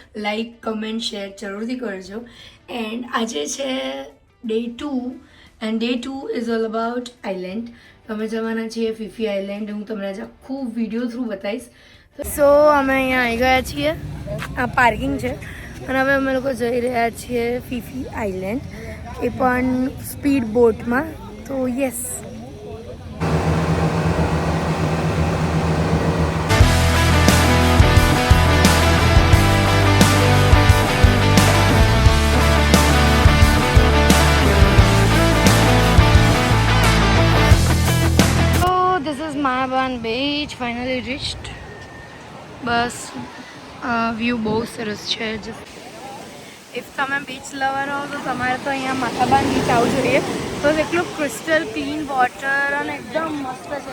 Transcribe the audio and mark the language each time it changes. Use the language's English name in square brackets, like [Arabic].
[Gujarati] Like, comment, share જરૂરથી કરજો. And આજે છે day 2 [English] And day 2 is all about island. [Gujarati] અમે જવાના છીએ ફીફી આઇલેન્ડ. હું તમને આજે આખું વિડીયો થ્રુ બતાવીશ. સો અમે અહીંયા આવી ગયા છીએ. આ પાર્કિંગ છે અને હવે અમે લોકો જઈ રહ્યા છીએ ફીફી આઇલેન્ડ, એ પણ સ્પીડ બોટમાં. [English] તો yes, this is Mahaban beach, finally reached. [Gujarati] Bus view બહુ સરસ છે. ઇફ તમે બીચ લવર હો તો તમારે તો અહીંયા માથાબાન બીચ આવવું જોઈએ. તો એટલું ક્રિસ્ટલ ક્લીન વોટર અને એકદમ મસ્ત છે.